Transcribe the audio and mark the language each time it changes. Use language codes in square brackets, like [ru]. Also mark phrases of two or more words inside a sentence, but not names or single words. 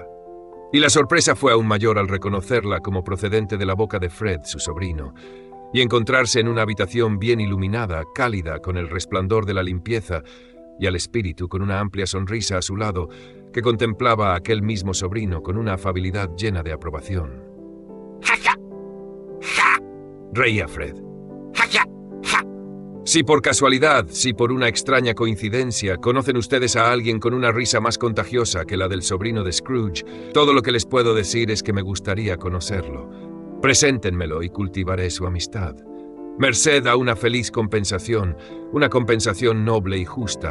[es] Y la sorpresa fue aún mayor al reconocerla como procedente de la boca de Fred, su sobrino, y encontrarse en una habitación bien iluminada, cálida, con el resplandor de la limpieza, y al espíritu con una amplia sonrisa a su lado, que contemplaba a aquel mismo sobrino con una afabilidad llena de aprobación. ¡Ja, ja! ¡Ja! Reía Fred. ¡Ja, ja! ¡Ja! Si por casualidad, si por una extraña coincidencia, conocen ustedes a alguien con una risa más contagiosa que la del sobrino de Scrooge, todo lo que les puedo decir es que me gustaría conocerlo. Preséntenmelo y cultivaré su amistad. Merced a una feliz compensación, una compensación noble y justa.